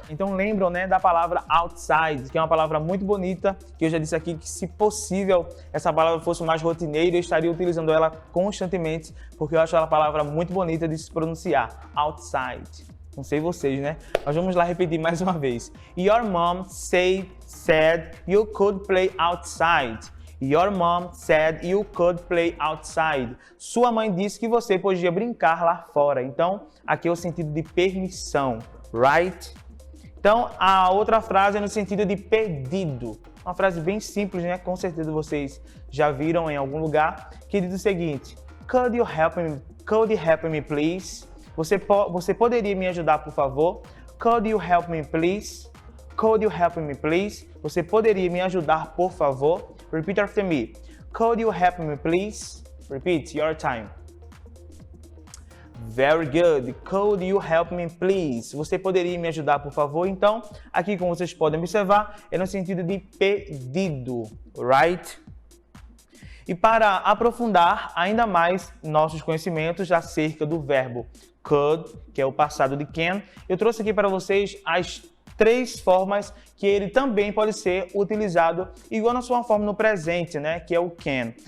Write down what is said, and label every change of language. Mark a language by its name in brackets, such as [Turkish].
[Portuguese] Então lembram, né, da palavra outside, que é uma palavra muito bonita, que eu já disse aqui que, se possível, essa palavra fosse mais rotineira, eu estaria utilizando ela constantemente, porque eu acho ela uma palavra muito bonita de se pronunciar. Outside. Não sei vocês, né? Mas vamos lá repetir mais uma vez. [English] Your mom said you could play outside. Your mom said you could play outside. [Portuguese] Sua mãe disse que você podia brincar lá fora. Então, aqui é o sentido de permissão, right? Então, a outra frase é no sentido de pedido. Uma frase bem simples, né? Com certeza vocês já viram em algum lugar, que diz o seguinte: [English] Could you help me please? [Portuguese] Você poderia me ajudar, por favor? [English] Could you help me please? Could you help me please? [Portuguese] Você poderia me ajudar, por favor? [English] Repeat after me. Could you help me please? Repeat, your time. Very good. Could you help me please? [Portuguese] Você poderia me ajudar, por favor? Então, aqui como vocês podem observar, é no sentido de pedido, right? E para aprofundar ainda mais nossos conhecimentos acerca do verbo could, que é o passado de can, eu trouxe aqui para vocês as 3 formas que ele também pode ser utilizado igual na sua forma no presente, né, que é o can.